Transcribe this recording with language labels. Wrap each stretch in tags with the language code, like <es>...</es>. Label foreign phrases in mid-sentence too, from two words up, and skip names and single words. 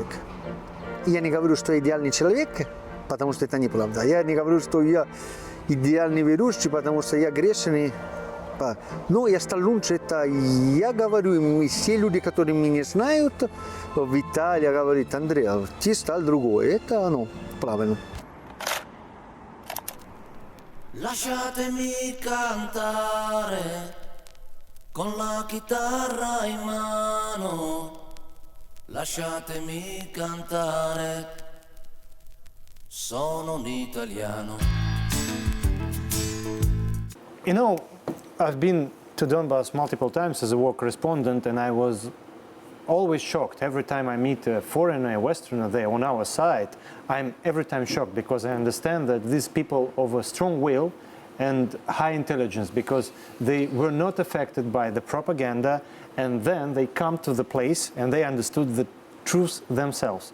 <ru>Я не говорю, что я идеальный человек, потому что это неправда. Я не говорю, что я идеальный верующий, потому что я грешный. Но я стал лучше. Это я говорю, и все люди, которые меня знают, в Италии говорят, Андрей, ты стал другой. Это, правильно.</ru> <it>Lasciatemi cantare con la chitarra in mano. Lasciatemi cantare. Sono un italiano.</it> <en>You know, I've been to Donbass multiple times as a war correspondent, and I was always shocked every time I meet a foreigner, a Westerner there on our side. I'm every time shocked because I understand that these people of a strong will and high intelligence, because they were not affected by the propaganda, and then they come to the place and they understood the truth themselves.</en>